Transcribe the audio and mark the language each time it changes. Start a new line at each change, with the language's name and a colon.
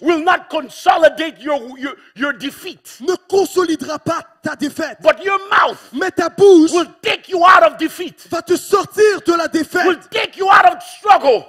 French: will not consolidate your defeat. ne consolidera pas ta défaite. But your mouth Mais ta bouche
English: will take you out of defeat,
French: va te sortir de la
English: will
French: défaite.
English: take you out of struggle.